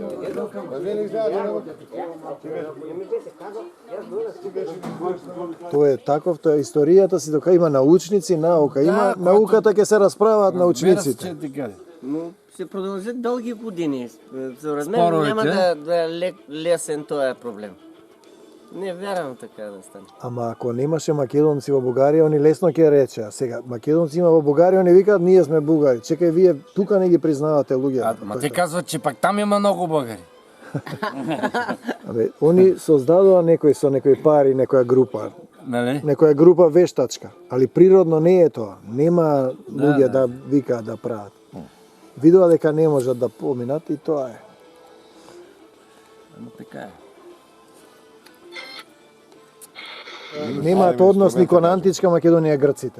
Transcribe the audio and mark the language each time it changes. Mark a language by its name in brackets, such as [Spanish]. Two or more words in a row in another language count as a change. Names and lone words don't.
[Macedonian] Вие не знаете. Тоа е таков, тоа е историјата си, дока има научници, наука. Има науката ќе се расправаат научниците. [Bulgarian] Но ще продължат дълги години. Според мен Споровете. няма да е лесен този проблем. Не вярвам така да стане. [Macedonian] Ама ако немаше македонци во Бугарија, они лесно ќе речеа. Сега, македонци има во Бугарија, они викаат ние сме бугари. Чекај, вие тука не ги признавате луѓето. [Bulgarian] Ма те казват, че пак там има много българи. Абе, [Macedonian] они создадоа некој со некои пари, некоја група. Нали? Некоја група вештачка, али природно не е тоа. Нема луѓе да викаат да прават. Видоа дека не можат да поминат и тоа е. Ама така е. Немаат однос ни кон античка Македонија грците.